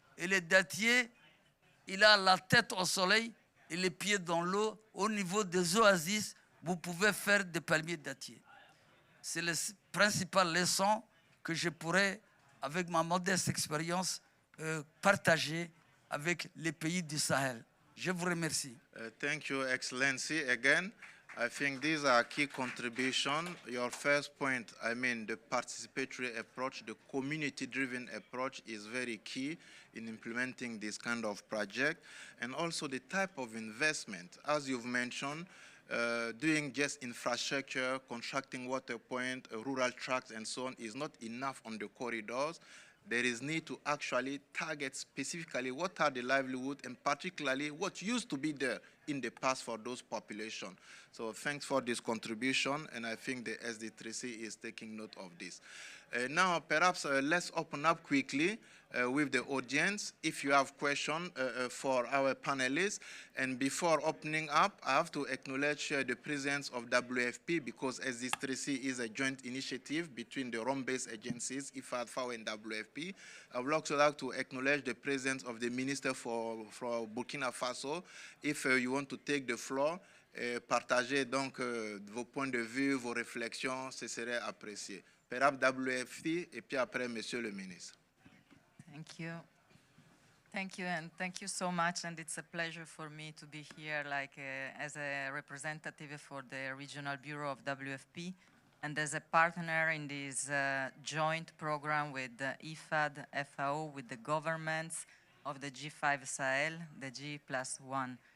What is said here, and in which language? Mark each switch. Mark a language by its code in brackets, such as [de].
[fr] Et le dattier, il a la tête au soleil et les pieds dans l'eau. Au niveau des oasis, vous pouvez faire des palmiers dattiers. C'est la principale leçon que je pourrais, avec ma modeste expérience, partager avec les pays du Sahel. Je vous remercie. [en] Thank you, Excellency. Again, I think these are key contributions. Your first point, I mean, the participatory approach, the community-driven approach is very key in implementing this kind of project. And also the type of investment, as you've mentioned, doing just infrastructure, constructing water point, rural tracks, and so on is not enough on the corridors. There is need to actually target specifically what are the livelihood and particularly what used to be there in the past for those populations. So thanks for this contribution, and I think the SD3C is taking note of this. Now, perhaps let's open up quickly with the audience if you have questions for our panelists. And before opening up, I have to acknowledge the presence of WFP because SD3C is a joint initiative between the Rome-based agencies, IFAD, FAO, and WFP. I would also like to acknowledge the presence of the Minister for Burkina Faso. If you want to take the floor, [fr] partagez donc vos points de vue, vos réflexions, ce serait apprécié. Perhaps WFP, et puis après, Monsieur le Ministre. [en] Thank you. Thank you, and thank you so much. And it's a pleasure for me to be here as a representative for the Regional Bureau of WFP and as a partner in this joint program with the IFAD, FAO, with the governments of the G5 Sahel, the G+1.